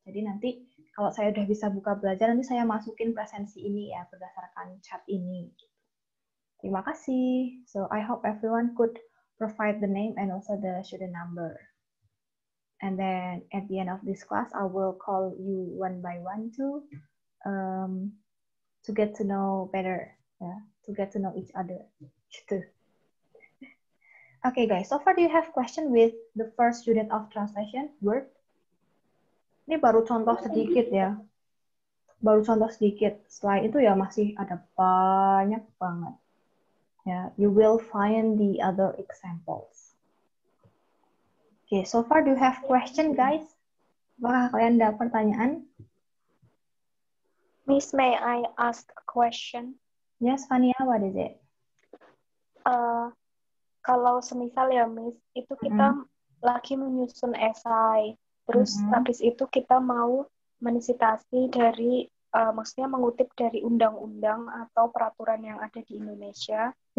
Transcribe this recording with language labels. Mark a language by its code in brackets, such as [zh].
[id] Jadi nanti kalau saya udah bisa buka belajar, nanti saya masukin presensi ini ya berdasarkan chat ini. Terima kasih. [en] So I hope everyone could provide the name and also the student number. And then at the end of this class, I will call you one by one to get to know better, yeah, to get to know each other. Okay, guys. So far, do you have question with the first student of translation word? [id] Ini baru contoh sedikit ya. Baru contoh sedikit. Setelah itu ya masih ada banyak banget. [en] Yeah, you will find the other examples. Okay, so far do you have question, guys? [id] Apakah kalian ada pertanyaan? [en] Miss, may I ask a question? Yes, Fania, what is it? [id] Kalau semisal ya, Miss, itu kita lagi menyusun esai, terus habis itu kita mau menisitasi dari, maksudnya mengutip dari undang-undang atau peraturan yang ada di Indonesia.